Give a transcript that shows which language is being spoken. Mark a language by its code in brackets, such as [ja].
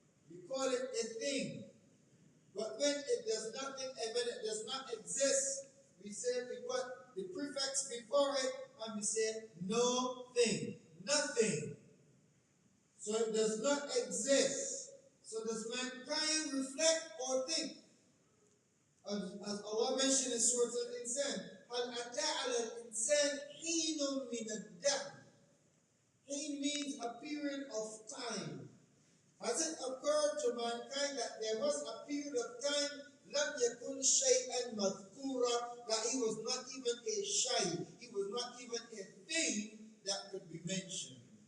[en] We call it a thing. But when it does nothing and when it does not exist, we say we put the prefix before it and we say no thing, nothing. So it does not exist. So does mankind reflect or think? As Allah mentioned in Surah Al-Insan, [ar] هَلْ أَتَى عَلَى الْإِنسَانِ حِينٌ مِنَ الدَّهْرِ. [en] He means a period of time. Has it occurred to mankind that there was a period of time, [ar] لَمْ يَكُنْ شَيْئًا مَذْكُورًا, [en] that he was not even a shay, he was not even a thing that could be mentioned.